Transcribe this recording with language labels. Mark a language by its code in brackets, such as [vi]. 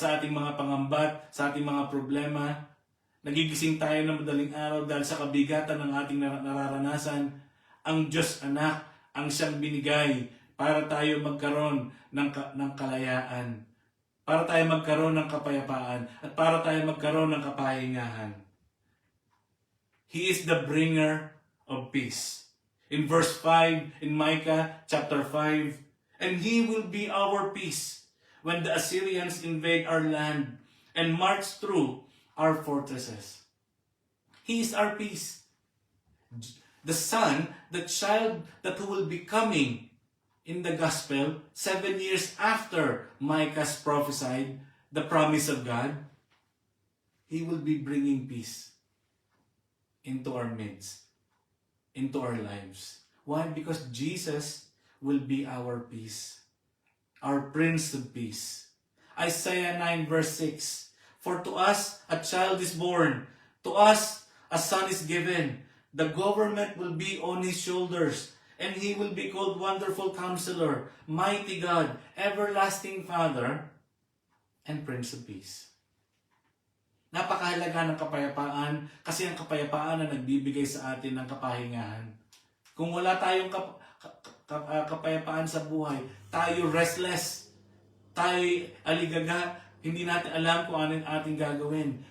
[tl] mga pangambat, sa ating mga problema, nagigising tayo ng madaling araw dahil sa kabigatan ng ating nararanasan, ang Diyos anak ang siyang binigay para tayo magkaroon ng kalayaan, para tayo magkaroon ng kapayapaan, at para tayo magkaroon ng kapahingahan. [en] He is the bringer of peace. In verse 5, in Micah chapter 5, and He will be our peace when the Assyrians invade our land and march through our fortresses. He is our peace. The Son, the child that who will be coming in the gospel 7 years after Micah's prophesied the promise of God, He will be bringing peace into our midst, into our lives. Why? Because Jesus will be our peace, our Prince of Peace. Isaiah 9 verse 6, for to us a child is born, to us a son is given, the government will be on His shoulders, and He will be called Wonderful Counselor, Mighty God, Everlasting Father, and Prince of Peace. [tl] Napakahalaga ng kapayapaan kasi ang kapayapaan na nagbibigay sa atin ng kapahingahan. Kung wala tayong kapayapaan sa buhay, tayo restless, tayo aligaga, hindi natin alam kung ano ating gagawin.